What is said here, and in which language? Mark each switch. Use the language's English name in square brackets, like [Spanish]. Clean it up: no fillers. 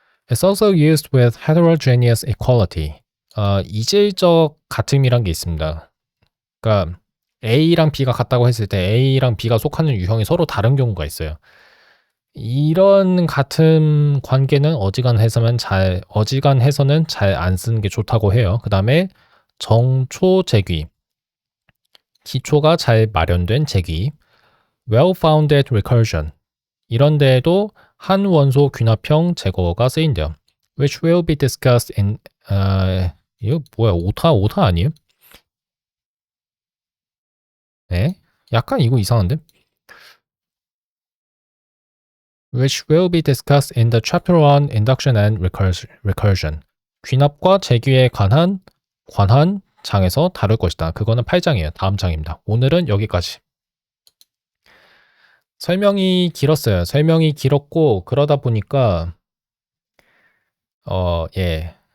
[English] It's also used with heterogeneous equality. [Korean] 이질적 같음이란 게 있습니다. 그러니까 A랑 B가 같다고 했을 때 A랑 B가 속하는 유형이 서로 다른 경우가 있어요. 이런 같은 관계는 어지간해서는 잘 안 쓰는 게 좋다고 해요. 그 다음에 정초제귀, 기초가 잘 마련된 제귀, well-founded recursion, 이런 데에도 한 원소 귀납형 제거가 쓰인대요. [English] which will be discussed in [Korean] 이거 뭐야, 오타 아니에요? 네? 약간 이거 이상한데? [English] which will be discussed in the chapter on induction and recursion. [Korean] 귀납과 제귀에 관한 장에서 다룰 것이다. 그거는 8장이에요. 다음 장입니다. 오늘은 여기까지. 설명이 길었어요. 설명이 길었고 그러다 보니까 예.